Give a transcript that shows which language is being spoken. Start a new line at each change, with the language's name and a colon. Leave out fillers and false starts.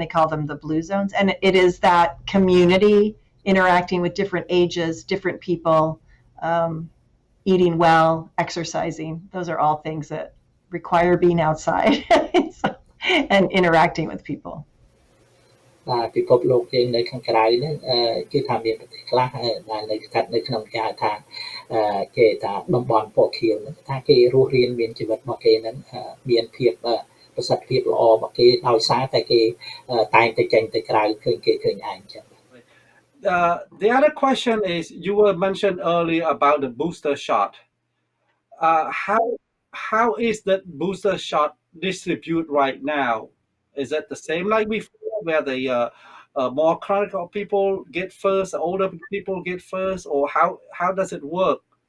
English: They call them the blue zones. And it is that community interacting with different ages, different people, eating well, exercising. Those are all things that require being outside and interacting with people.
Khmer: ពិភពលោកយើងនៅខាងក្រៅហ្នឹងគឺថាមានប្រទេសខ្លះដែលនៅស្ថិតនៅក្នុងគេថាគេថាតំបន់ពណ៌ខៀវហ្នឹងថាគេរស់រានមានជីវិតរបស់គេហ្នឹងមានភាពប្រសិទ្ធភាពល្អរបស់គេដោយសារតែគេតែងតែចេញទៅក្រៅឃើញគេឃើញឯងចឹង
English: The other question is you were mentioned earlier about the booster shot. How is the booster shot distributed right now? Is it the same like before, where more chronic people get first, older people get first, or how does it work?